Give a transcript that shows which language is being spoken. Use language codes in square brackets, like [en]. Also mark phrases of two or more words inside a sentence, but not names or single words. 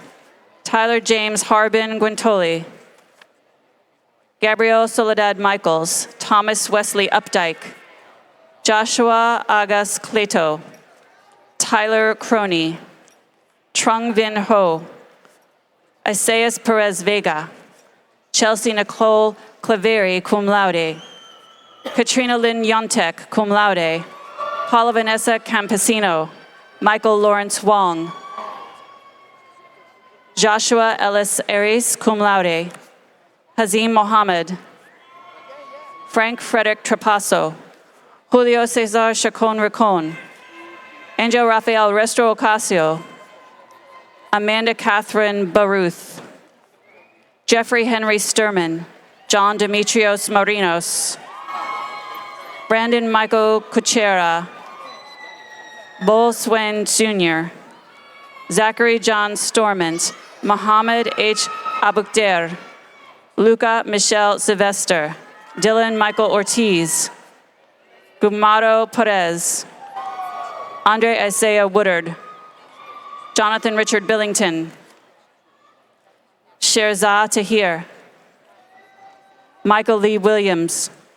[en] Tyler James Harbin Guintoli. Gabrielle Soledad Michaels. Thomas Wesley Updike. Joshua Agas Cleto. Tyler Croney. Trung Vin Ho. Isaias Perez Vega. Chelsea Nicole Claveri, [la] cum laude. [en] Katrina Lynn Yontek, [la] cum laude. [en] Paula Vanessa Campesino. Michael Lawrence Wong. Joshua Ellis Aries, [la] cum laude. [en] Hazim Mohammed. Frank Frederick Trapasso. Julio Cesar Chacon Ricon. Angel Rafael Restro Ocasio. Amanda Catherine Baruth, Jeffrey Henry Sturman, John Demetrios Marinos, Brandon Michael Kuchera, Bol Swen Jr., Zachary John Stormont, Mohammed H. Abukder, Luca Michelle Sylvester, Dylan Michael Ortiz, Gumaro Perez, Andre Isaiah Woodard, Jonathan Richard Billington, Sherzah Tahir, Michael Lee Williams,